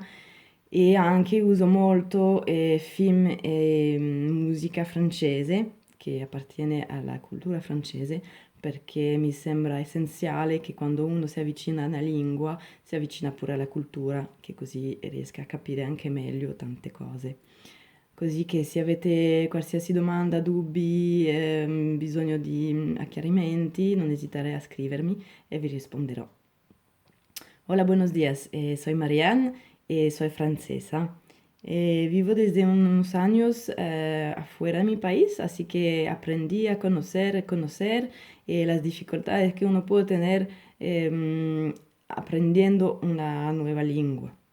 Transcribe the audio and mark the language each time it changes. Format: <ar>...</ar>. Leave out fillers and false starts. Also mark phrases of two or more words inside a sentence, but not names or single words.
<it>E anche uso molto film e musica francese, che appartiene alla cultura francese, perché mi sembra essenziale che quando uno si avvicina a una lingua, si avvicina pure alla cultura, che così riesca a capire anche meglio tante cose. Così che se avete qualsiasi domanda, dubbi, bisogno di chiarimenti, non esitare a scrivermi e vi risponderò.</it> <es>Hola, buenos días. Soy Marianne y soy francesa. Vivo desde unos años afuera de mi país, así que aprendí a conocer las dificultades que uno puede tener aprendiendo una nueva lengua.</es>